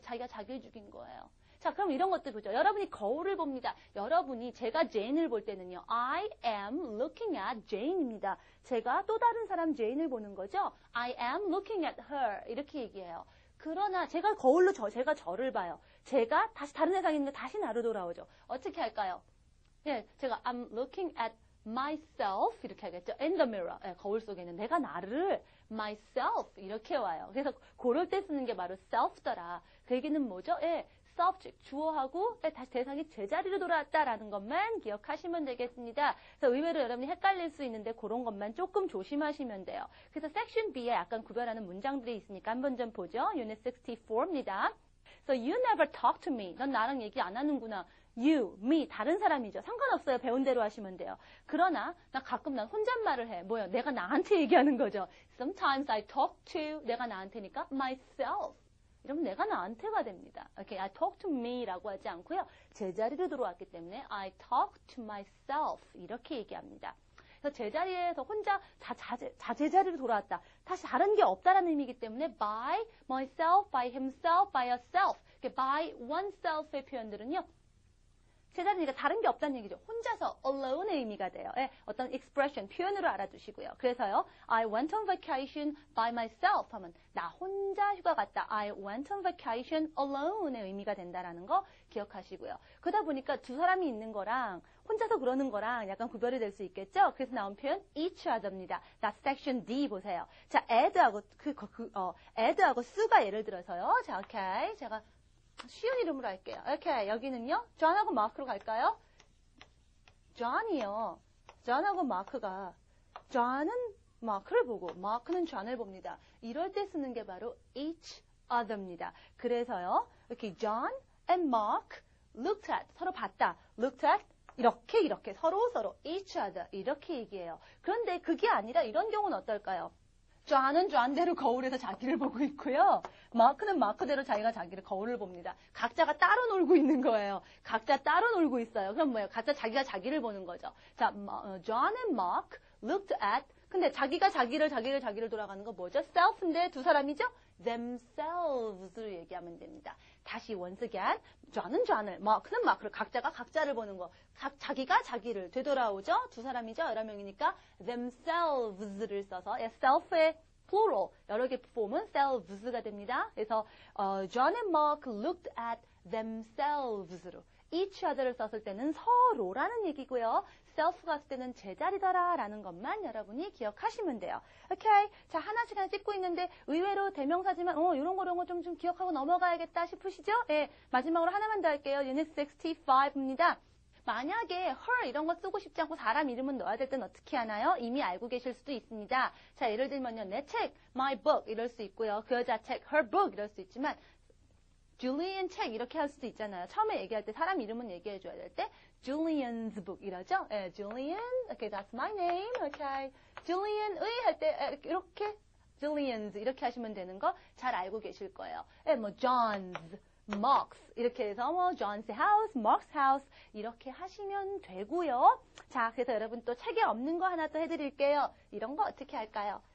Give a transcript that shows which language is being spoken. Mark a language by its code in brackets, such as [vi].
[ko] 자기가 자기를 죽인 거예요. 자, 그럼 이런 것들 보죠. 여러분이 거울을 봅니다. 여러분이 제가 제인을 볼 때는요. [en] I am looking at Jane [ko] 입니다. 제가 또 다른 사람 제인을 보는 거죠. [en] I am looking at her [ko] 이렇게 얘기해요. 그러나 제가 거울로 제가 저를 봐요. 제가 다시 다른 세상에 있는데 다시 나로 돌아오죠. 어떻게 할까요? 예, 제가 [en] I'm looking at myself [ko] 이렇게 하겠죠. [en] In the mirror. [ko] 예, 거울 속에 있는 내가 나를 myself 이렇게 와요. 그래서 그럴 때 쓰는 게 바로 self더라. 그 얘기는 뭐죠? 예, subject 주어하고 다시 대상이 제자리로 돌아왔다라는 것만 기억하시면 되겠습니다. 그래서 의외로 여러분이 헷갈릴 수 있는데 그런 것만 조금 조심하시면 돼요. 그래서 섹션 B에 약간 구별하는 문장들이 있으니까 한번 좀 보죠. [en] Unit 64 [ko] 입니다. [en] So you never talk to me. [ko] 넌 나랑 얘기 안 하는구나. [en] You, me, [ko] 다른 사람이죠. 상관없어요. 배운 대로 하시면 돼요. 그러나 난 혼잣말을 해. 뭐요? 내가 나한테 얘기하는 거죠. [en] Sometimes I talk to [ko] 내가 나한테니까 [en] myself. [ko] 이러면 내가 나한테가 됩니다. [en] Okay, I talk to me [ko] 라고 하지 않고요. 제자리로 들어왔기 때문에 [en] I talk to myself [ko] 이렇게 얘기합니다. 그래서 제자리에서 혼자 제자리로 돌아왔다. 다시 다른 게 없다라는 의미이기 때문에 [en] by myself, by himself, by herself, by oneself [ko] 의 표현들은요. 제자리니까 다른 게 없다는 얘기죠. 혼자서 alone의 의미가 돼요. 예, 어떤 expression, 표현으로 알아두시고요. 그래서요. [en] I went on vacation by myself [ko] 하면 나 혼자 휴가 갔다. [en] I went on vacation alone [ko] 의 의미가 된다라는 거 기억하시고요. 그러다 보니까 두 사람이 있는 거랑 혼자서 그러는 거랑 약간 구별이 될 수 있겠죠? 그래서 나온 표현 each other입니다. 자, section D 보세요. 자, add하고 add하고 수가 예를 들어서요. 자, 오케이. 제가 쉬운 이름으로 할게요. 이렇게 여기는요. 존하고 마크로 갈까요? 존이요. 존하고 마크가 존은 마크를 보고 마크는 존을 봅니다. 이럴 때 쓰는 게 바로 each other입니다. 그래서요. 이렇게 [en] John and Mark looked at [ko] 서로 봤다. [en] looked at [ko] 이렇게 서로 each other 이렇게 얘기해요. 그런데 그게 아니라 이런 경우는 어떨까요? 존은 존대로 거울에서 자기를 보고 있고요. 마크는 마크대로 자기가 자기를 거울을 봅니다. 각자가 따로 놀고 있는 거예요. 각자 따로 놀고 있어요. 그럼 뭐예요? 각자 자기가 자기를 보는 거죠. 자, [en] John and Mark looked at [ko] 근데 자기가 자기를 돌아가는 거 뭐죠? self인데 두 사람이죠? themselves를 얘기하면 됩니다. 다시 [en] once again, [ko] 존은 존을, 마크는 마크를, 각자가 각자를 보는 거. 자기가 자기를 되돌아오죠? 두 사람이죠? 여러 명이니까 themselves를 써서 self의 [en] plural. [ko] 여러 개 보면 selves가 됩니다. 그래서 [en] John and Mark looked at themselves로 each other [ko] 를 썼을 때는 서로라는 얘기고요. self가 썼을 때는 제자리더라 라는 것만 여러분이 기억하시면 돼요. 오케이. 자, 하나씩 찍고 있는데 의외로 대명사지만 이런 거 좀 기억하고 넘어가야겠다 싶으시죠? 예, 마지막으로 하나만 더 할게요. [en] Unit 65 [ko] 입니다. 만약에 her 이런 거 쓰고 싶지 않고 사람 이름은 넣어야 될 땐 어떻게 하나요? 이미 알고 계실 수도 있습니다. 자, 예를 들면요. 내 책, [en] my book [ko] 이럴 수 있고요. 그 여자 책, [en] her book [ko] 이럴 수 있지만 Julian 책 이렇게 할 수도 있잖아요. 처음에 얘기할 때 사람 이름은 얘기해 줘야 될 때 [en] Julian's book [ko] 이러죠. [en] 예, Julian, okay, that's my name, okay. [ko] Julian의 할 때 이렇게 Julian's 이렇게 하시면 되는 거 잘 알고 계실 거예요. 예, 뭐 John's, Mark's 이렇게 해서 뭐 [en] John's house, Mark's house [ko] 이렇게 하시면 되고요. 자, 그래서 여러분 또 책에 없는 거 하나 또 해드릴게요. 이런 거 어떻게 할까요?